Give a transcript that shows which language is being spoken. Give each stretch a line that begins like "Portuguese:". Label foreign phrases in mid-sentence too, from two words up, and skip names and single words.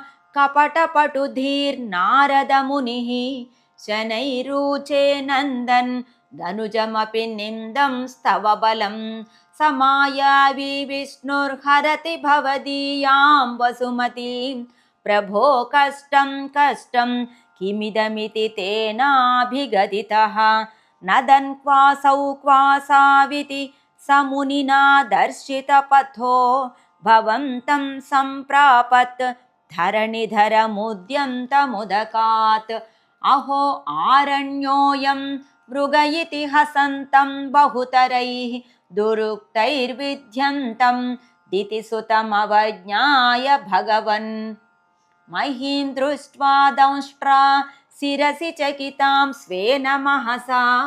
Sanskrit: కపటపటుధీర్నారదమునిః శనైరూచే నందన్ ధనుజమపి నిందం స్తవ బలం సమాయావి విష్ణుర్హరతి భవదీయాం వసుమతీం ప్రభో కష్టం కష్టం కిమిదమితి తేనాభిగదితః నదన్ క్వాసౌ క్వాసావితి సమునినా దర్శితపథో భవంతం సంప్రాపత్ धरणिधरमुद्यन्तमुदकात् अहो आरण्योऽयं मृग इति हसन्तं बहुतरैः दुरुक्तैर्विध्यन्तं दितिसुतमवज्ञाय भगवन् महीं दृष्ट्वा दंष्ट्रा शिरसि चकितां स्वेन महसा